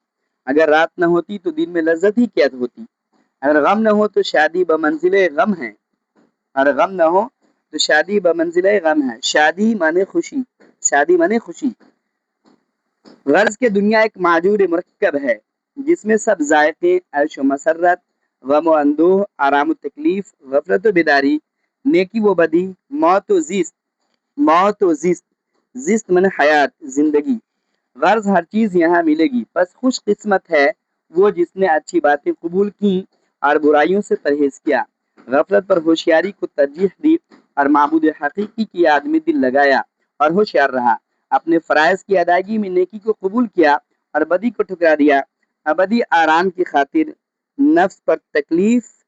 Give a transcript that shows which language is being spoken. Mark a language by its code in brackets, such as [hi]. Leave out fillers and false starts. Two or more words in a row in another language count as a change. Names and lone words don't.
[ur] اگر رات نہ ہوتی تو دن میں لذت ہی کیا ہوتی؟ اگر غم نہ ہو تو شادی بمنزل غم ہے، اگر غم نہ ہو تو شادی بمنزل غم ہے۔ شادی مانے خوشی، شادی مانے خوشی۔ غرض کہ دنیا ایک معجور مرکب ہے جس میں سب ذائقے، عیش و مسرت، غم و اندوہ، آرام و تکلیف، غفلت و بیداری، نیکی و بدی، موت و زیست، زیست من حیات، زندگی، غرض ہر چیز یہاں ملے گی، بس خوش قسمت ہے وہ جس نے اچھی باتیں قبول کی اور برائیوں سے پرہیز کیا، غفلت پر ہوشیاری کو ترجیح دی اور معبود حقیقی کی یاد میں دل لگایا اور ہوشیار رہا، اپنے فرائض کی ادائیگی میں نیکی کو قبول کیا اور بدی کو ٹھکرا دیا، ابدی آرام کی خاطر نفس پر تکلیف